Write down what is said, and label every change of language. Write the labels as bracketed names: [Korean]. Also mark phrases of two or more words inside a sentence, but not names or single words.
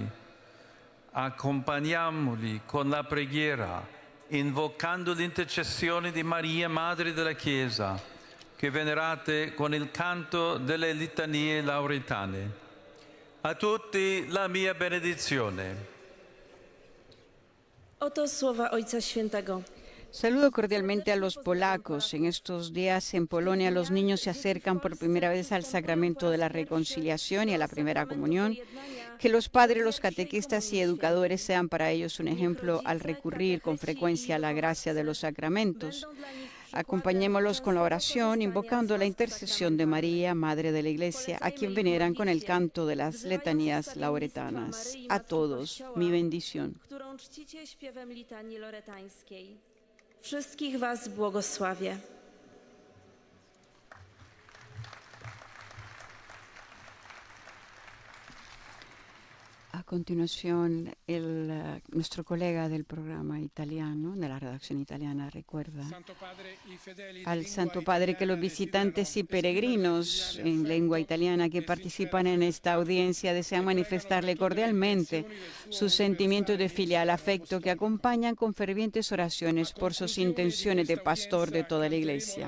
[Italian] Accompagniamoli con la preghiera, invocando l'intercessione di Maria, Madre della Chiesa, che venerate con il canto delle litanie lauretane. A tutti la mia benedizione. [Polish] Oto słowa Ojca Świętego. [Spanish] Saludo cordialmente a los polacos. En estos días en Polonia los niños se acercan por primera vez al sacramento de la reconciliación y a la primera comunión. Que los padres, los catequistas y educadores sean para ellos un ejemplo al recurrir con frecuencia a la gracia de los sacramentos. Acompañémoslos con la oración, invocando la intercesión de María, Madre de la Iglesia, a quien veneran con el canto de las letanías lauretanas. A todos, mi bendición. [Polish] Którą czcicie śpiewem litanii loretańskiej. Wszystkich was błogosławię. [Spanish] A continuación, nuestro colega del programa italiano, de la redacción italiana, recuerda al Santo Padre que los visitantes y peregrinos en lengua italiana que participan en esta audiencia desean manifestarle cordialmente su sentimiento de filial afecto que acompañan con fervientes oraciones por sus intenciones de pastor de toda la Iglesia.